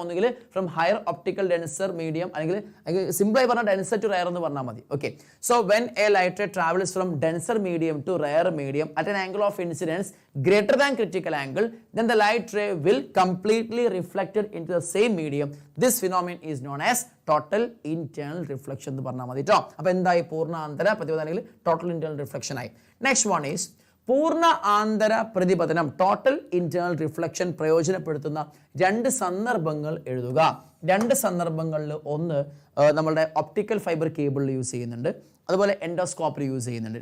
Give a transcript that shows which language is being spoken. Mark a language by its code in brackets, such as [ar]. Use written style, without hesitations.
[ml] ഒന്നുകിൽ from higher optical denser medium, അല്ലെങ്കിൽ സിമ്പിളായി പറഞ്ഞാൽ ഡെൻസർ ടു റയർ എന്ന് പറഞ്ഞാൽ മതി. [en] Okay, so when a light ray travels from denser medium to rarer medium at an angle of incidence greater than critical angle, then the light ray will completely reflected into the same medium. This phenomenon is known as total internal reflection [ml] എന്ന് പറഞ്ഞാൽ മതി കേട്ടോ. അപ്പൊ എന്തായി? പൂർണ്ണ ആന്തര പ്രതിപതനം അല്ലെങ്കിൽ total internal reflection ആയി. [en] next one is [ml] പൂർണ്ണ ആന്തര പ്രതിപതനം ടോട്ടൽ ഇന്റേണൽ റിഫ്ലക്ഷൻ പ്രയോജനപ്പെടുത്തുന്ന രണ്ട് സന്ദർഭങ്ങൾ എഴുതുക. രണ്ട് സന്ദർഭങ്ങളിൽ ഒന്ന് നമ്മളുടെ ഒപ്റ്റിക്കൽ ഫൈബർ കേബിളിൽ യൂസ് ചെയ്യുന്നുണ്ട്, അതുപോലെ എൻഡോസ്കോപ്പിൽ യൂസ് ചെയ്യുന്നുണ്ട്.